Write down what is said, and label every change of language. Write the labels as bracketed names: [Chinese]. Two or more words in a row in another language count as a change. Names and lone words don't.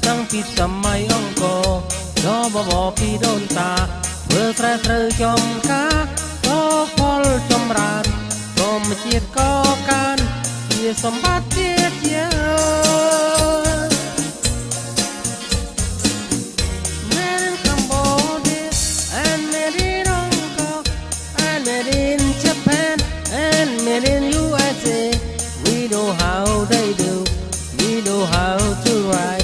[Khmer] ពីសម័យអង្គរដល់បបរពីដូនតាធ្វើស្រែត្រូវចំការក៏ផលចម្រើនធម្មជាតិក៏កានជាសម្បត្តិជាតិយើង [English] Made in Cambodia and made in Hong Kong and made in Japan and made in USA. We know how they do, we know how to write.